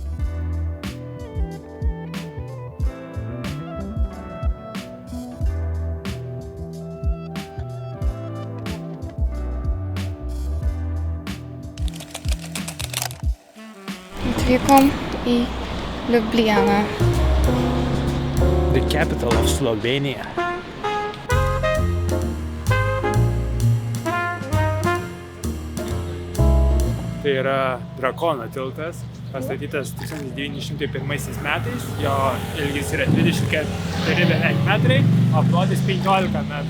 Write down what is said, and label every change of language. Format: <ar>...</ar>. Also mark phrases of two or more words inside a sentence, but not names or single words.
<lt>Atvykom į Liublianą.</lt> <en>The capital of Slovenia.</en> <lt>Tai yra Drakono tiltas, pastatytas 1901 metais. Jo ilgis yra 24 beveik metrai, o plotis 15 metrų.</lt>